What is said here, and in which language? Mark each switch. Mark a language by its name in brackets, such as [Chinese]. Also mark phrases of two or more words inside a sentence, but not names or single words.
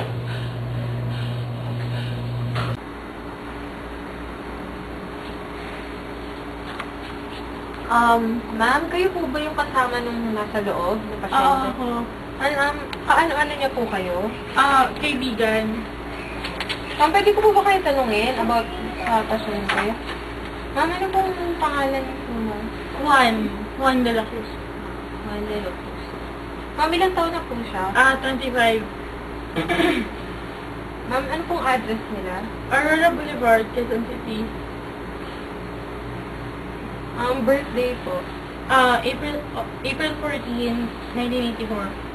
[Filipino] Ma'am, kayo po ba yung kasama nung nasa loob na pasyente? Oo, ako. Ano niya po kayo? Kaibigan. Ma'am, pwede ko po ba kayo tanungin about sa pasyente? Ma'am, ano pong pangalan niyo po, ma'am? Juan de la Cruz. Juan de la Cruz. Ma'am, ilang taon na po siya? 25. Ma'am, ano pong address nila? Aurora Boulevard, Quezon City. Birthday po. April 14, 1984.